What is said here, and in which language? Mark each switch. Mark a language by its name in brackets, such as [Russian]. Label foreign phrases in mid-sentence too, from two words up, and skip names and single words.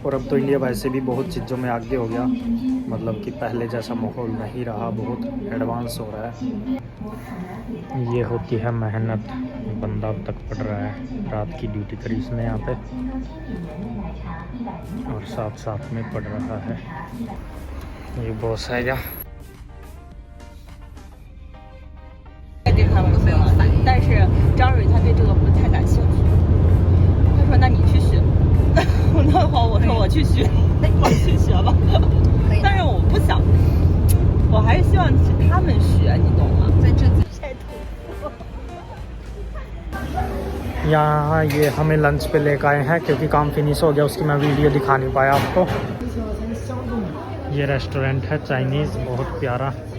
[Hindi] और अब तो इंडिया वैसे भी बहुत चीज़ों में आगे हो गया, मतलब कि पहले जैसा माहौल नहीं रहा, बहुत एडवांस हो रहा है। ये होती है मेहनत, बंदा अब तक पढ़ रहा है, रात की ड्यूटी करी इसने यहाँ पे और साथ में पढ़ रहा है। ये बॉस है क्या? [Chinese] 但是张蕊他对这个不太感兴趣，他说那你去学，那好我说我去学，我去学吧，但是我不想，我还是希望他们学，你懂吗？在这里晒土。 [Hindi] यहाँ ये हमें लंच पे लेकर आए हैं क्योंकि काम फिनिश हो गया, उसकी मैं वीडियो दिखा नहीं पाया आपको। ये रेस्टोरेंट है चाइनीज़, बहुत प्यारा।